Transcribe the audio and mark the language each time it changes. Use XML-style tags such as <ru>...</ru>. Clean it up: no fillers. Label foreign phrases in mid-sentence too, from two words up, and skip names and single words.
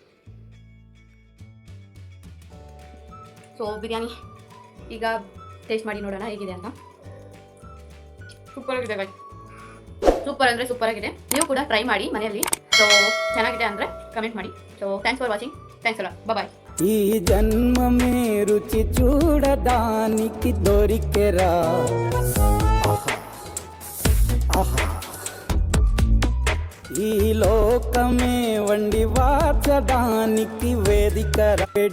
<kn>ಸೊ ಬಿರಿಯಾನಿ ಈಗ ಟೇಸ್ಟ್ ಮಾಡಿ ನೋಡೋಣ ಹೇಗಿದೆ ಅಂತ. ಸೂಪರ್ ಆಗಿದೆ ಗೈಸ್, ಸೂಪರ್ ಅಂದರೆ ಸೂಪರ್ ಆಗಿದೆ. ನೀವು ಕೂಡ ಟ್ರೈ ಮಾಡಿ ಮನೆಯಲ್ಲಿ. ಸೊ ಚೆನ್ನಾಗಿದೆ ಅಂದರೆ ಕಮೆಂಟ್ ಮಾಡಿ.</kn> <en>so thanks for watching, thanks ಅಲ್ಲ, ಬಾಯ್.</en> <te>ఈ జన్మమే రుచి చూడడానికి దొరికెరా, ఈ లోకమే వండి వాచడానికి వేదికరా.</te>